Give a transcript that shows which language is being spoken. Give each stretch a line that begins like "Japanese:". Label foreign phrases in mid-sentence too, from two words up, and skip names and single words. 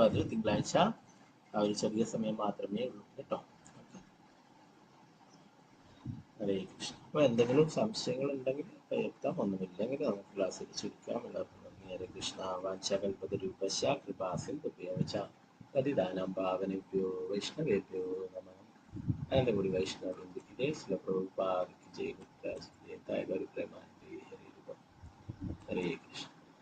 Malayalam: അത് തിങ്കളാഴ്ച ആ ഒരു ചെറിയ സമയം മാത്രമേ ഉള്ളൂ കേട്ടോ. ഹരേ കൃഷ്ണ. അപ്പോൾ എന്തെങ്കിലും സംശയങ്ങൾ ഉണ്ടെങ്കിൽ എത്താം, ഒന്നുമില്ലെങ്കിൽ നമുക്ക് ക്ലാസ്സിൽ ചുരുക്കാം. എല്ലാവർക്കും നന്ദി.
Sanskrit: ഹരേ കൃഷ്ണ. വാഞ്ചകൽപതരൂപശ്ച കൃപാസിന്ധുഭ്യോച പതിതാനാം പാവനേഭ്യോ വൈഷ്ണവേഭ്യോ നമഃ. അനന്തപുരി വൈഷ്ണവ ശ്രീല പ്രഭുപാദ് ജയ ഗുരുരാജ് ജയ ഗൗരി പ്രേമാനന്ദേ. ഹരേ രൂപ. ഹരേ കൃഷ്ണ.